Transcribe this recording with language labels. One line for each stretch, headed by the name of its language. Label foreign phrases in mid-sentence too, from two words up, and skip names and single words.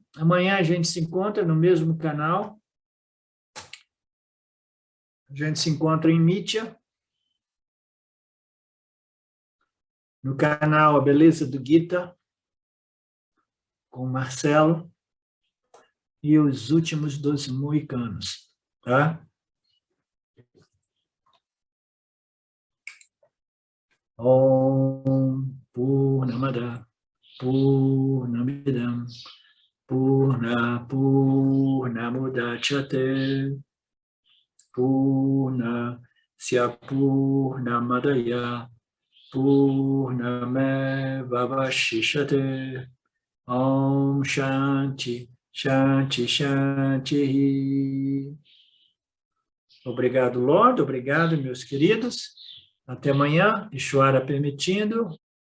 Portuguese: Amanhã a gente se encontra no mesmo canal. A gente se encontra em Mitya, no canal A Beleza do Gita, com o Marcelo, e os últimos dos mohicanos. Tá?
Sanskrit: Om Purnamada Purnamidam Purnamudachyate Purnasya Purnamadaya Purnamevavashishate. Om Shanti, Shanti, Shanti.
Portuguese: Obrigado, Lorde. Obrigado, meus queridos. Até amanhã, Ishvara permitindo.